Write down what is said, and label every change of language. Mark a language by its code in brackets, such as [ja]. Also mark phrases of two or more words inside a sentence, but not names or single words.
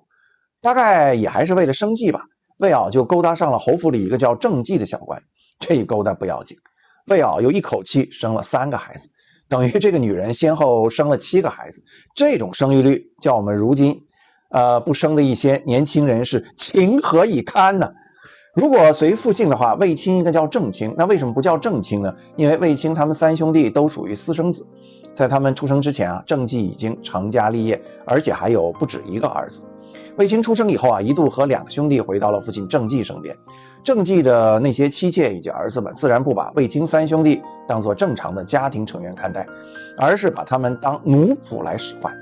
[zh] 大概也還是為了生計吧，魏媪就勾搭上了侯府裡一個叫鄭季的小官。這一勾搭不要緊，魏媪又一口氣生了3個孩子，等於這個女人先後生了7個孩子。這種生育率叫我们如今不生的一些年輕人是情何以堪呢？如果隨父姓的話，衛青應該叫郑青，那為什麼不叫郑青呢？因為衛青他們3兄弟都屬於私生子，在他們出生之前鄭季已經成家立業，而且還有不止1個兒子。衛青出生以後一度和2個兄弟回到了父親鄭季身邊。鄭季的那些妻妾以及兒子們自然不把衛青3兄弟當作正常的家庭成員看待，而是把他們當奴僕來使喚。